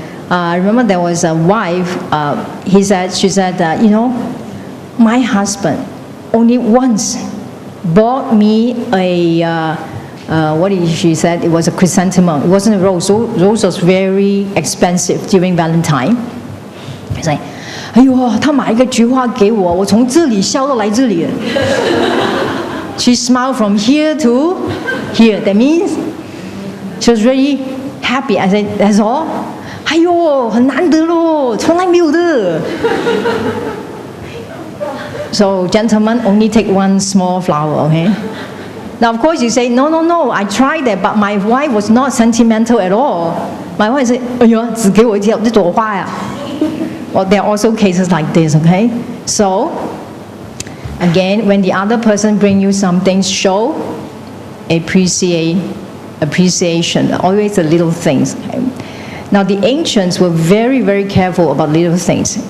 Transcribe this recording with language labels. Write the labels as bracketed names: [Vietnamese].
[English] Remember there was a wife, she said, my husband only once bought me what did she said? It was a chrysanthemum. It wasn't a rose. Rose was very expensive during Valentine. It's like, [Chinese] 哎呦，他买一个菊花给我，我从这里笑到来这里。 [English] She smiled from here to here. That means she was really happy. I said, that's all. [Chinese] 哎呦，很难得咯，从来没有的。 [English] So gentlemen, only take one small flower, okay? Now, of course, you say, no, I tried that, but my wife was not sentimental at all. My wife said, [Chinese] 哎呦，只给我一朵花呀。 [English] Well, there are also cases like this, okay? So, again, when the other person brings you something, show appreciation, always the little things. Okay? Now, the ancients were very, very careful about little things.